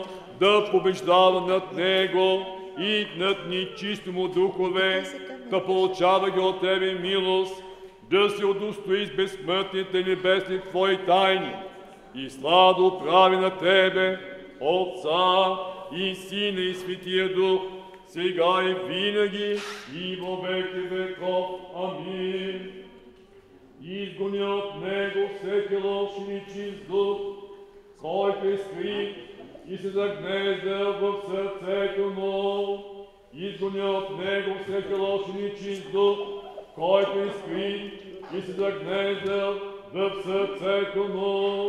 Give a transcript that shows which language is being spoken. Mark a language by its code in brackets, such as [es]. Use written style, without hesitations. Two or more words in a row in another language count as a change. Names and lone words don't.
[bg] да побеждава над него и над нечисто му духове, да получава ги от Тебе милост, да се удостои с безсмъртните небесни Твои тайни и сладо прави на Тебе, Отца и Сина и Светия Дух, сега и винаги и [cu] во веки веков. [bg] Амин. Изгони от него всеки лош и нечист дух, който е скрит и се загнездил в сърцето му. Изгони от него всеки лош и нечист дух, който е скрит и се загнездил в сърцето му.